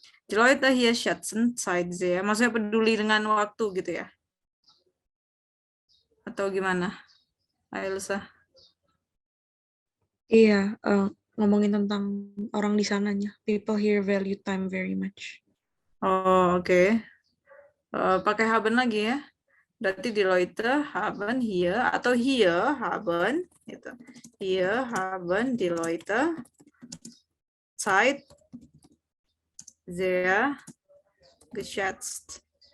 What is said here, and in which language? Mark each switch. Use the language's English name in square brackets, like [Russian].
[German] Die Leute hier schätzen Zeit sehr. [Indonesian] Maksudnya peduli dengan waktu gitu ya. Atau gimana? Ailsa? Iya, ngomongin tentang orang di sananya. [English] People here value time very much. [Indonesian] Oh, oke. Pakai haben lagi ya. Berarti [German] die Leute haben hier [Indonesian] atau [German] hier haben [Indonesian] gitu. [German] Hier haben die Leute Zeit sehr geschätzt.